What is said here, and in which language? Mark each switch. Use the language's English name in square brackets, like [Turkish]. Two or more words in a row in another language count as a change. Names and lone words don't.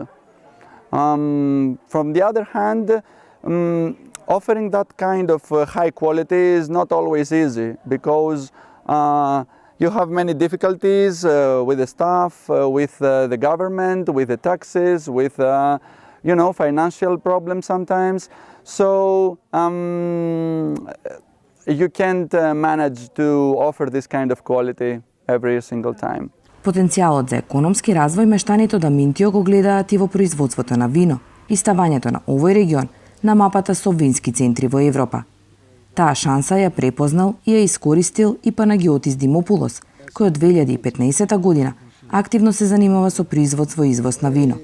[English] From the other hand, offering that kind of high quality is not always easy, because you have many difficulties with the staff, with the government, with the taxes, with financial problems sometimes. So you can't manage to offer this kind of quality every single time. [Macedonian] Потенцијалот за економски развој мештаните од Аминтио го гледаат и во производството на вино и ставањето на овој регион на мапата со вински центри во Европа. Таа шанса ја препознал и ја искористил и Панагиотис Димопулос, кој од 2015 година активно се занимава со производство и извоз на вино.